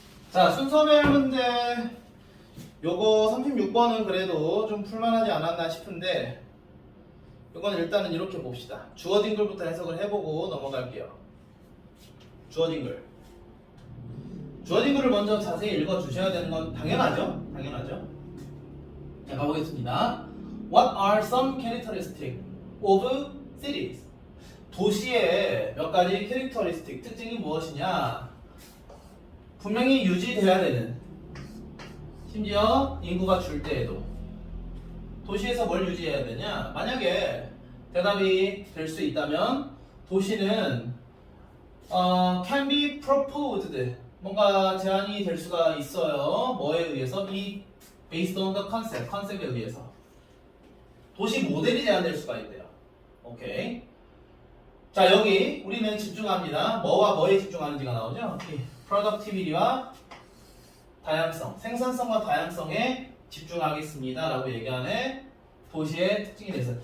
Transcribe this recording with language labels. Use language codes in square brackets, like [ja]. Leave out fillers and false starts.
[ko] 자, 순서별 문제 요거 36번은 그래도 좀 풀만하지 않았나 싶은데 이건 일단은 이렇게 봅시다. 주어진 글부터 해석을 해보고 넘어갈게요. 주어진 글. 주어진 글을 먼저 자세히 읽어주셔야 되는 건 당연하죠? 당연하죠? 자, 가보겠습니다. [en] What are some characteristics of cities? [ko] 도시의 몇 가지 캐릭터리스틱, 특징이 무엇이냐? 분명히 유지돼야 되는, 심지어 인구가 줄 때에도 도시에서 뭘 유지해야 되냐? 만약에 대답이 될 수 있다면 도시는 [en] can be proposed, [ko] 뭔가 제안이 될 수가 있어요. 뭐에 의해서? 이 [en] based on the concept, [ko] 컨셉에 의해서. 도시 모델이 제안될 수가 있대요. 오케이. 자, 여기 우리는 집중합니다. 뭐와 뭐에 집중하는지가 나오죠? productivity와 다양성, 생산성과 다양성에 집중하겠습니다 라고 얘기하는 도시의 특징에 대해서.